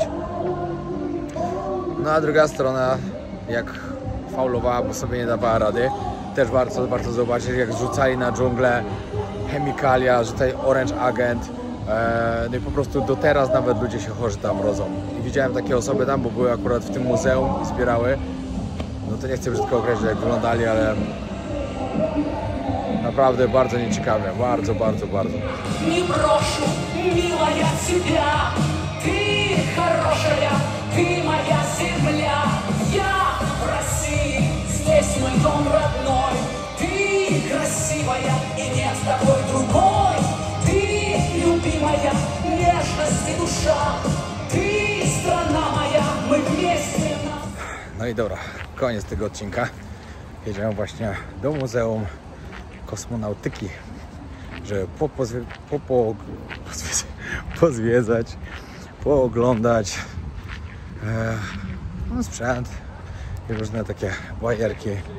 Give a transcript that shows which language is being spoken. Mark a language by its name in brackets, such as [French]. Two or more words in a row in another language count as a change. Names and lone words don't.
[Polish] No a druga strona, jak faulowała, bo sobie nie dawała rady, też warto zobaczyć, jak zrzucali na dżunglę chemikalia, że tutaj [English] Orange Agent. [Polish] No i po prostu do teraz nawet ludzie się chorzy tam rodzą. I widziałem takie osoby tam, bo były akurat w tym muzeum i zbierały. No to nie chcę brzydko określić, jak wyglądali, ale naprawdę bardzo nieciekawe, bardzo. [Russian] Не брошу, милая, тебя. Ты хорошая, ты моя земля. Я в России, здесь мой дом родной. Ты красивая, и нет такой другой. Ты любимая, нежность и душа. Ty strona moja, my wместе. [Polish] No i dobra, koniec tego odcinka. Jedziemy właśnie do Muzeum Kosmonautyki, żeby pozwiedzać, pooglądać no, sprzęt i różne takie bajerki.